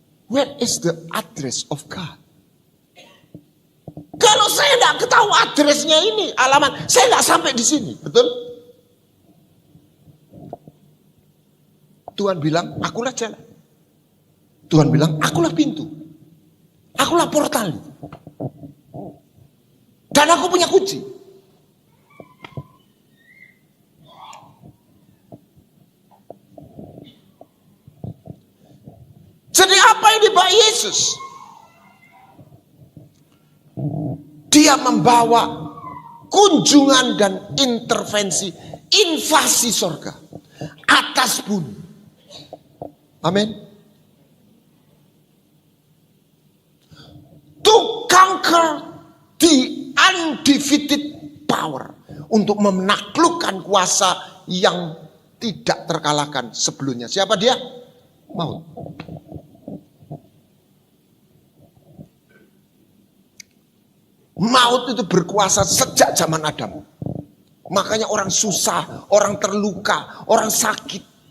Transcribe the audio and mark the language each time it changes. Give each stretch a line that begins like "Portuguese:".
English: Where is the address of God?
Indonesian: Kalau saya tidak ketahui addressnya ini, alamat, saya nggak sampai di sini. Betul? Tuhan bilang, akulah jalan. Tuhan bilang, akulah pintu. Akulah portal. Dan aku punya kunci. Jadi apa yang dibawa Yesus? Dia membawa kunjungan dan intervensi, invasi surga atas bumi. Amin.
English: To conquer the undefeated power.
Indonesian: Untuk menaklukkan kuasa yang tidak terkalahkan sebelumnya. Siapa dia? Maut. Maut itu berkuasa sejak zaman Adam. Makanya orang susah, orang terluka, orang sakit.